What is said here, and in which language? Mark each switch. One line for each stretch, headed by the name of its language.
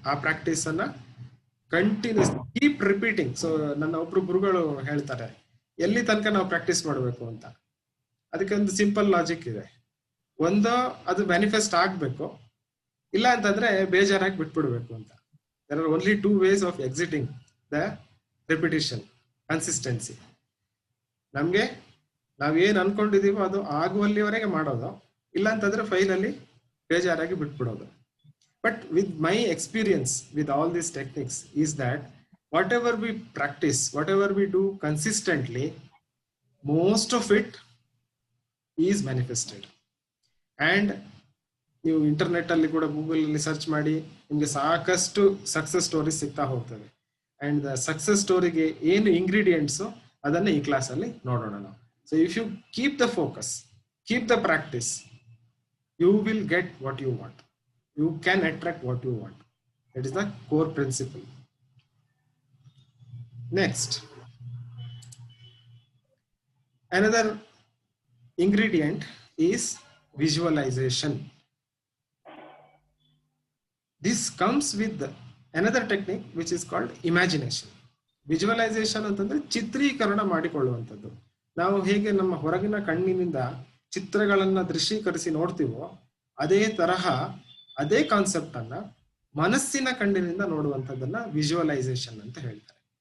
Kannada: ಆ ಪ್ರಾಕ್ಟೀಸ್ ಅನ್ನ continuous keep repeating. So ನನ್ನ ಒಬ್ರು ಗುರುಗಳು ಹೇಳ್ತಾರೆ, ಎಲ್ಲಿ ತನಕ ನಾವು ಪ್ರಾಕ್ಟೀಸ್ ಮಾಡಬೇಕು ಅಂತ. ಅದಕ್ಕೆ ಒಂದು ಸಿಂಪಲ್ ಲಾಜಿಕ್ ಇದೆ. ಒಂದು, ಅದು ಮ್ಯಾನಿಫೆಸ್ಟ್ ಆಗ್ಬೇಕು, ಇಲ್ಲ ಅಂತಂದ್ರೆ ಬೇಜಾರಾಗಿ ಬಿಟ್ಬಿಡ್ಬೇಕು ಅಂತ.
English: There are only 2 ways of exiting the repetition, consistency.
Kannada: ನಮ್ಗೆ ನಾವೇನ್ ಅನ್ಕೊಂಡಿದೀವೋ ಅದು ಆಗುವಲ್ಲಿವರೆಗೆ ಮಾಡೋದು, ಇಲ್ಲ ಅಂತಂದ್ರೆ ಫೈನಲಿ ಬೇಜಾರಾಗಿ ಬಿಟ್ಬಿಡೋದು.
English: But with my experience with all these techniques is that whatever we practise, whatever we do consistently, most of it is manifested.
Kannada: And ನೀವು internet ಅಲ್ಲಿ ಕೂಡ, ಗೂಗಲ್ ಅಲ್ಲಿ ಸರ್ಚ್ ಮಾಡಿ, ನಿಮ್ಗೆ ಸಾಕಷ್ಟು ಸಕ್ಸಸ್ ಸ್ಟೋರೀಸ್ ಸಿಗ್ತಾ ಹೋಗ್ತವೆ. ಅಂಡ್ ದ ಸಕ್ಸಸ್ ಸ್ಟೋರಿಗೆ ಏನು ಇಂಗ್ರೀಡಿಯೆಂಟ್ಸ್ ಅದನ್ನ ಈ ಕ್ಲಾಸ್ ಅಲ್ಲಿ ನೋಡೋಣ ನಾವು.
English: So if you keep the focus, keep the practice, you will get what you want. You can attract what you want. That is the core principle. Next, another ingredient is visualization. This comes with another technique which is called imagination.
Kannada: Visualisation ಅಂತಂದ್ರೆ ಚಿತ್ರೀಕರಣ ಮಾಡಿಕೊಳ್ಳುವಂಥದ್ದು. ನಾವು ಹೇಗೆ ನಮ್ಮ ಹೊರಗಿನ ಕಣ್ಣಿನಿಂದ ಚಿತ್ರಗಳನ್ನ ದೃಶ್ಯೀಕರಿಸಿ ನೋಡ್ತೀವೋ, ಅದೇ ತರಹ ಅದೇ ಕಾನ್ಸೆಪ್ಟ್ ಅನ್ನ ಮನಸ್ಸಿನ ಕಣ್ಣಿನಿಂದ ನೋಡುವಂಥದ್ದನ್ನ ವಿಜುವಲೈಸೇಷನ್ ಅಂತ ಹೇಳ್ತಾರೆ.